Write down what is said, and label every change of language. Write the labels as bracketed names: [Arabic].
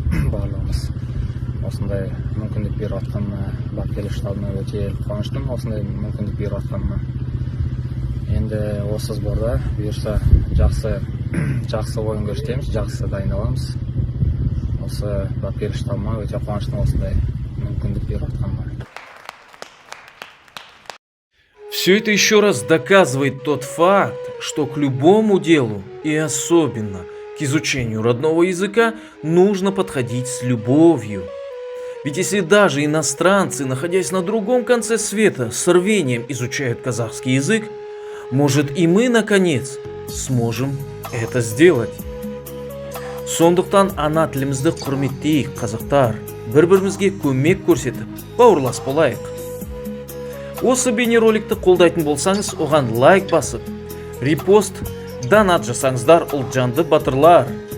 [Kazakh] Барлығымыз осындай мүмкіндік беріп жатқаныма бапкерлік штабына өте қуаныштымын. Осындай мүмкіндік беріп жатқаныма. Енді осы сборда бұйырса жақсы ойын көрсетеміз, жақсы дайындаламыз. Осы бапкерлік штабыма өте қуаныштымын осындай мүмкіндік беріп жатқаныма. [Russian] Все это еще раз доказывает тот факт, что к любому делу, и особенно к изучению родного языка, нужно подходить с любовью. Ведь если даже иностранцы, находясь на другом конце света, с рвением изучают казахский язык, может и мы, наконец, сможем это сделать. [Kazakh] Сондықтан ана тілімізді құрметтейік, қазақтар. Бір-бірімізге көмек көрсетіп, бауырлас болайық. Осы бейнероликті қолдайтын болсаңыз, оған лайк басып, репост, донат жасаңыздар, ұлтжанды батырлар.